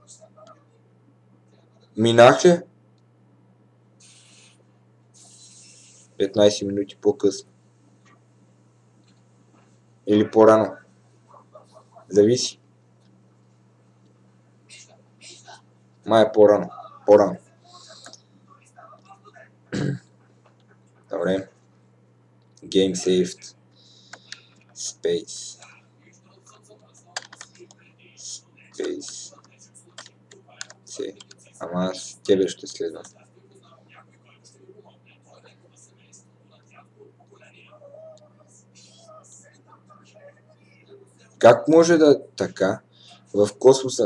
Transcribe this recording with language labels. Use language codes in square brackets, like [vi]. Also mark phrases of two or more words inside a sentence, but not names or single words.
[bg] Минах ли? 15 минути по-късно. Или по-рано. Зависи. Май е по-рано. Добре. [en] Game saved. Space. [bg] Ама аз тебе ще следвам. Как може да така в космоса?